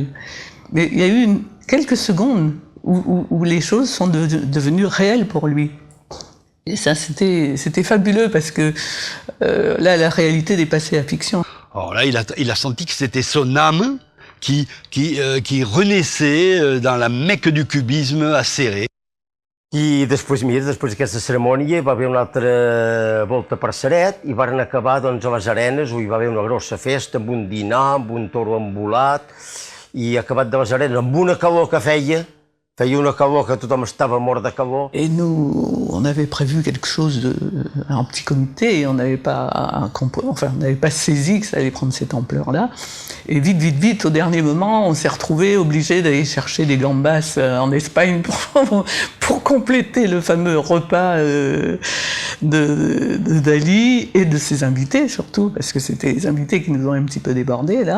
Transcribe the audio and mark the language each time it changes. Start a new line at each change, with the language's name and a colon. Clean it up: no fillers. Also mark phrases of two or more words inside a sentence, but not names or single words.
French: Mais il y a eu quelques secondes où les choses sont devenues réelles pour lui. Et ça, c'était fabuleux parce que là, la réalité dépassait la fiction. Alors là, il a senti que c'était son âme qui renaissait dans la Mecque du cubisme acéré.
Catalan: I després d'aquesta cerimònia va haver una altra volta per Ceret i varen acabar doncs, a les arenes on hi va haver una grossa festa amb un dinar, amb un toro embolat i acabat de les arenes amb una calor que feia Feia una calor que tothom estava mort de calor.
French: Et nous, on avait prévu quelque chose un petit comité, et on n'avait pas saisi que ça allait prendre cette ampleur-là. Et vite, au dernier moment, on s'est retrouvés obligés d'aller chercher des gambas en Espagne pour compléter le fameux repas de Dali et de ses invités surtout, parce que c'était les invités qui nous ont un petit peu débordés là.